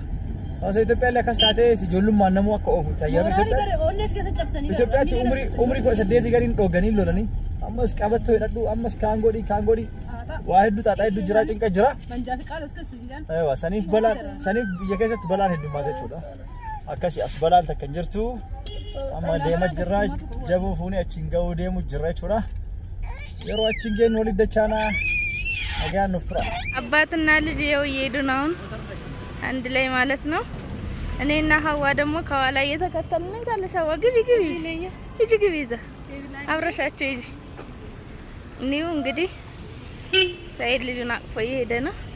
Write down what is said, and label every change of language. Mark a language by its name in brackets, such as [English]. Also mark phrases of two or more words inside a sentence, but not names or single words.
[Oromo] Osoo Itoophiyaa illee akkas taate ijoollummaan namuu akka oofu tayyame Itoophiyaatti umrii 18 gariin dhooganii lolanii ammas qabattoo hidhadhu ammas kaangoodhi waa hedduu xaaxaa hedduu jira cinqa jira. Eewa saniif biyya keessatti balaan heddummaata jechuudha. Akkasii as balaan takka hin jirtu amma deemaa jirra jabuu fuunee achiin ga'uu deemu jirra jechuudha. Yeroo achiin geenyu walitti dachaanaa nagaan nuuf tura. [Amharic] አባትና ልጅ ይኸው እየሄዱ ነው አሁን አንድ ላይ ማለት ነው። እኔና ሀዋ ደግሞ ከኋላ እየተከተልን ነው። ታለሽ ሀዋ ግቢ ይዛ አብረሻቸው ይጂ ኒው እንግዲህ ሰይድ ልጁን አቅፎ እየሄደ ነው።